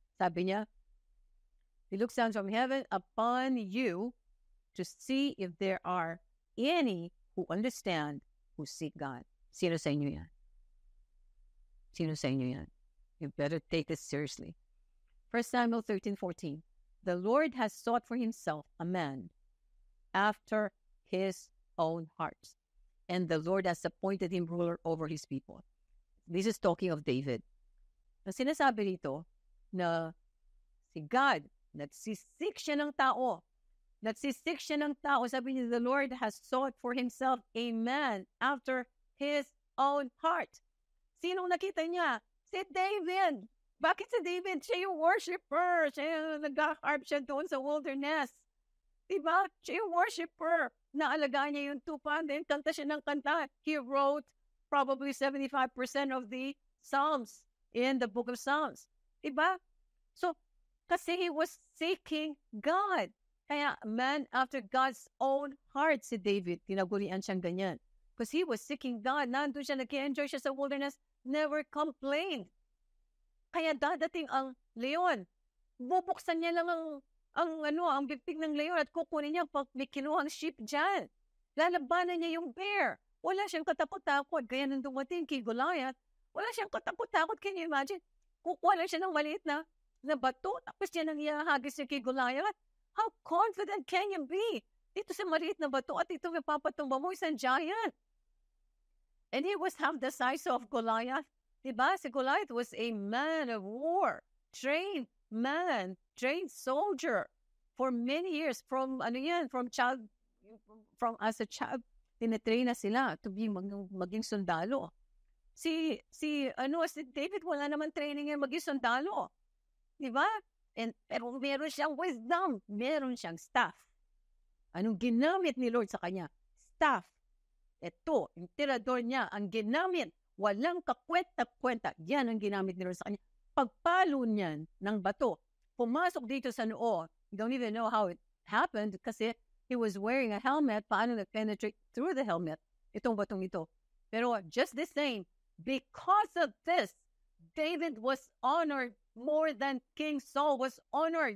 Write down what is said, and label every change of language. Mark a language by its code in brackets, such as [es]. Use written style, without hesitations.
[tl] Sabi niya, [en] He looks down from heaven upon you to see if there are any who understand, who seek God. [tl] Sino sa inyo yan? Sino sa inyo yan? [en] You better take this seriously. 1 Samuel 13:14. The Lord has sought for himself a man after his own heart, and the Lord has appointed him ruler over his people. This is talking of David. [tl] Na sinasabi dito na si God, nagsisik siya ng tao. Nagsisik siya ng tao. Sabi niya, [en] the Lord has sought for himself a man after his own heart. [tl] Sinong nakita niya? Si David. Bakit si David? Siya yung worshiper. Siya yung nag-harp siya doon sa wilderness. Diba? Siya yung worshiper. Naalagaan niya yung tupa. [en] Then [tl] kanta siya ng kanta. [en] He wrote probably 75% of the Psalms in the book of Psalms. [tl] Diba? [en] So, kasi he was seeking God. Kaya man after God's own heart si David. [tl] Tinagurian siyang ganyan. [en] Because he was seeking God. [tl] Nandun siya, nag-enjoy siya sa wilderness. [en] Never complained. [tl] Kaya dadating ang leon. Bubuksan niya lang ang bibig ng leon at kukunin niya pag may kinuhang sheep dyan. Lalabanan niya yung bear. Wala siyang katakot-takot. Kaya nang dumating kay Goliath, wala siyang katakot-takot. [en] Can you imagine? [tl] Kukuha lang siya ng maliit na bato. Tapos siya nang ihahagis niya kay Goliath. [en] How confident can you be? [tl] Dito sa maliit na bato at ito may papatumba mo isang giant. [en] And he was half the size of Goliath. [tl] Diba? [en] Si Goliath was a man of war. Trained man. Trained soldier. For many years. From as a child, [tl] tinitrain na sila [en] to be [tl] maging sundalo. Si David, wala naman training yan maging sundalo. Diba? Pero meron siyang wisdom. Meron siyang staff. Anong ginamit ni Lord sa kanya? Staff. Ito, yung tirador niya, ang ginamit, walang kakwenta-kwenta. Yan ang ginamit ni Lord sa kanya. Pagpalo niyan ng bato, pumasok dito sa noo. [en] You don't even know how it happened kasi he was wearing a helmet. [tl] Paano nag-penetrate [en] through the helmet? [tl] Itong batong ito. Pero [en] just the same, because of this, David was honored more than King Saul was honored.